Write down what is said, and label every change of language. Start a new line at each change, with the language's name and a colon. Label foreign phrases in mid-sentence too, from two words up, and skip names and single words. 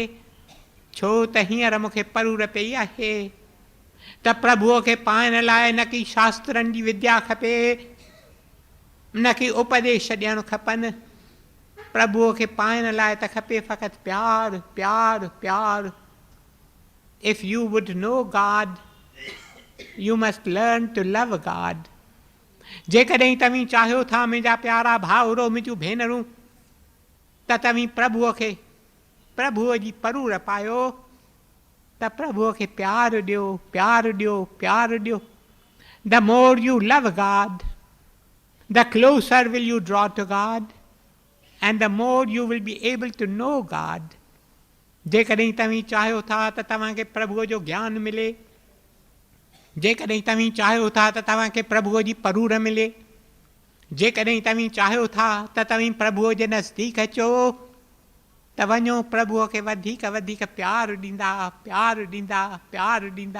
Sindhi: छो त हींअर मूंखे परूर पई आहे त प्रभुअ खे पाइण लाइ न की शास्त्रनि जी विद्या खपे, न की उपदेश ॾियणु खपनि। प्रभुअ खे पाइण लाइ त खपे फ़क़ति प्यार, प्यार, प्यार।
English: If you would know God, you must learn to love God.
Sindhi: जेकॾहिं तव्हीं चाहियो था मुंहिंजा प्यारा भाउरो, मुंहिंजूं भेनरूं, त तव्हीं प्रभुअ खे, प्रभुअ जी परूर पायो, त प्रभुअ खे प्यार ॾियो, प्यार ॾियो, प्यार ॾियो।
English: The more you love God, the closer will you draw to God, and the more you will be able to know God.
Sindhi: जेकॾहिं तव्हीं चाहियो था त तव्हांखे प्रभुअ जो ज्ञान मिले, जेकॾहिं तव्हीं चाहियो था त तव्हांखे प्रभुअ जी परूर मिले, जेकॾहिं तव्हीं चाहियो था त तव्हीं प्रभुअ जे नज़दीक अचो, त वञो प्रभुअ खे वधीक वधीक प्यार ॾींदा, प्यार ॾींदा, प्यार ॾींदा।